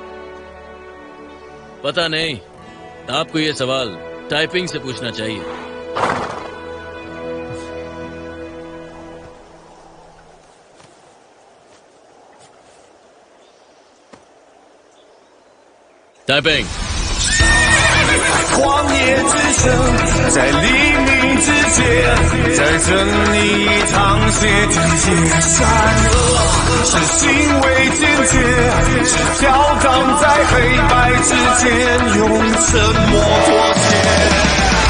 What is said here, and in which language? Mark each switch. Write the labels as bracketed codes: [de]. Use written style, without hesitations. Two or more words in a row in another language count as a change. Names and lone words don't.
[hi] पता नहीं, आपको ये सवाल टाइपिंग से पूछना चाहिए। टाइपिंग। [zh] 旷野之声，在黎明之间，在这里淌血之间，善恶是行为坚决，是飘荡在黑白之间，用沉默妥协。